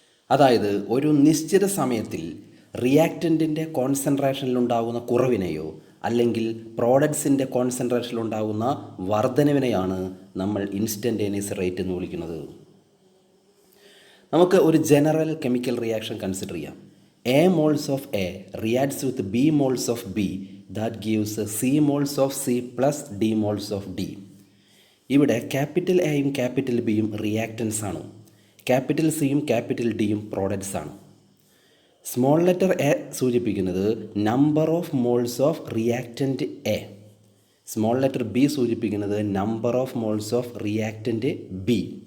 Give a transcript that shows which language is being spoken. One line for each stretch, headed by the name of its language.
Malayalam: അതായത് ഒരു നിശ്ചിത സമയത്തിൽ റിയാക്റ്റൻറ്റിൻ്റെ കോൺസെൻട്രേഷനിലുണ്ടാകുന്ന കുറവിനെയോ അല്ലെങ്കിൽ പ്രോഡക്ട്സിൻ്റെ കോൺസെൻട്രേഷനിലുണ്ടാകുന്ന വർധനവിനെയാണ് നമ്മൾ ഇൻസ്റ്റൻറ്റേനിയസ് റേറ്റ് എന്ന് വിളിക്കുന്നത്. നമുക്ക് ഒരു ജനറൽ കെമിക്കൽ റിയാക്ഷൻ കൺസിഡർ ചെയ്യാം.
English: A moles of A reacts with B moles of B, that gives C moles of C plus D moles of D.
Malayalam: ഇവിടെ ക്യാപിറ്റൽ എയും ക്യാപിറ്റൽ ബിയും റിയാക്റ്റൻസ് ആണ്, ക്യാപിറ്റൽ സിയും ക്യാപിറ്റൽ ഡിയും പ്രോഡക്ട്സ് ആണ്. Small letter A സൂചിപ്പിക്കുന്നത്
English: number of moles of reactant A,
Malayalam: small letter B സൂചിപ്പിക്കുന്നത്
English: Number of moles of reactant B.